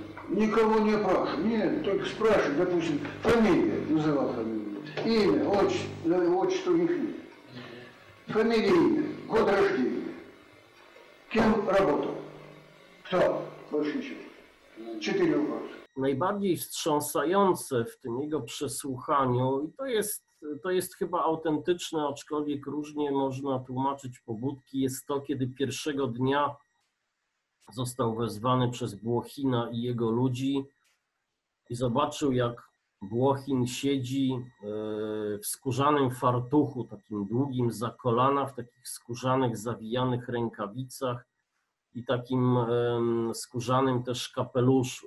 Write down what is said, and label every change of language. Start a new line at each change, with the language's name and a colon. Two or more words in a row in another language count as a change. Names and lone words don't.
Russian: Никого не опрашивали. Нет, только спрашивали, допустим, фамилия, называл фамилию. Имя, отчество у них нет. Фамилия, имя, год рождения. Кем работал? Кто? Больше ничего. 4 вопроса.
Polish: Najbardziej wstrząsające w tym jego przesłuchaniu, i to jest chyba autentyczne, aczkolwiek różnie można tłumaczyć pobudki, jest to, kiedy pierwszego dnia został wezwany przez Błochina i jego ludzi i zobaczył, jak Błochin siedzi w skórzanym fartuchu, takim długim za kolana, w takich skórzanych, zawijanych rękawicach i takim skórzanym też kapeluszu.